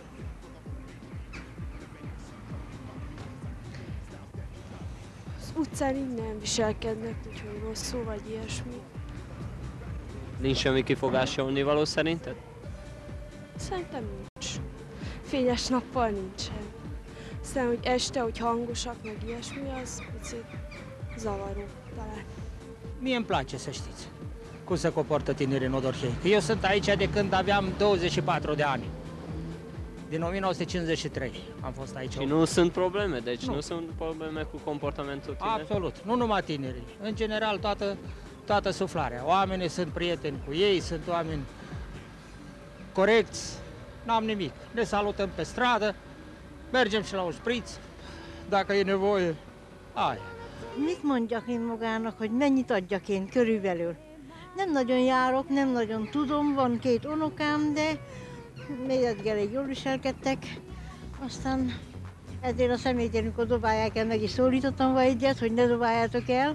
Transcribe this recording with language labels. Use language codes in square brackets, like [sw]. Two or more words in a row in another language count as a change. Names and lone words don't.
[hu] Az utcán így nem viselkednek, úgyhogy rosszul vagy ilyesmi. Nincs semmi kifogásolni való szerinted? Szerintem nincs. Fényes nappal nincsen. Aztán, hogy este, hogy hangosak, meg ilyesmi, az picit zavaró talán. [ro] Mie îmi place, să știți, cum se comportă tinerii în Odorhei. Eu sunt aici de când aveam 24 de ani. Din 1953 am fost aici. Și nu sunt probleme, deci nu sunt probleme cu comportamentul tineri? Absolut, nu numai tinerii. În general, toată suflarea. Oamenii sunt prieteni cu ei, sunt oameni corecți, n-am nimic. Ne salutăm pe stradă, mergem și la un șpriț, dacă e nevoie. Aia. [hu] Mit mondjak én magának, hogy mennyit adjak én körülbelül? Nem nagyon járok, nem nagyon tudom, van 2 unokám, de még elég jól viselkedtek. Aztán ezért a személyt, amikor dobálják el, meg is szólítottam volna egyet, hogy ne dobáljátok el.